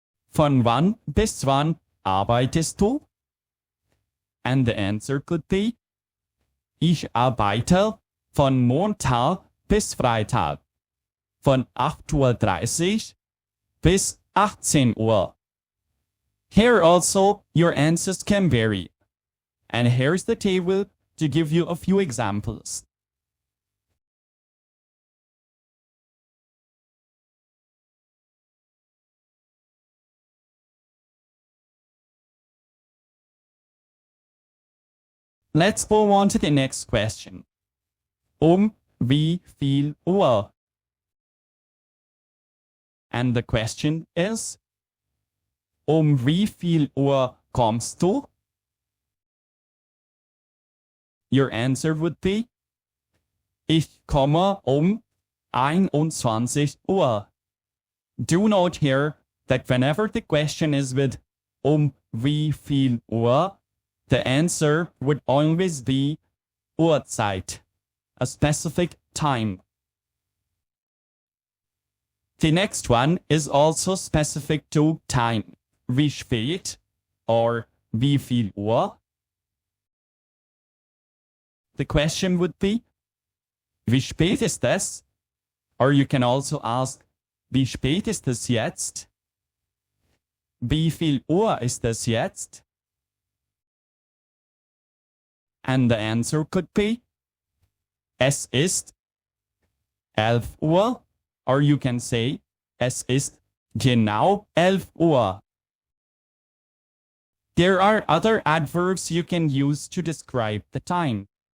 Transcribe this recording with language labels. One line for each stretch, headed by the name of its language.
German: Von wann bis wann arbeitest du?
English: And the answer could be,
German: ich arbeite von Montag bis Freitag, von 8:30 Uhr bis 18 Uhr.
English: Here also, your answers can vary. And here's the table to give you a few examples. Let's move on to the next question.
German: Wie viel Uhr?
English: And the question is,
German: wie viel Uhr kommst du?
English: Your answer would be,
German: ich komme 21 Uhr.
English: Do note here that whenever the question is with
German: wie viel Uhr,
English: the answer would always be Uhrzeit, a specific time. The next one is also specific to time.
German: Wie spät or wie viel Uhr?
English: The question would be,
German: wie spät ist es?
English: Or you can also ask,
German: wie spät ist es jetzt? Wie viel Uhr ist es jetzt?
English: And the answer could be,
German: es ist 11 Uhr,
English: or you can say,
German: es ist genau 11 Uhr.
English: There are other adverbs you can use to describe the time.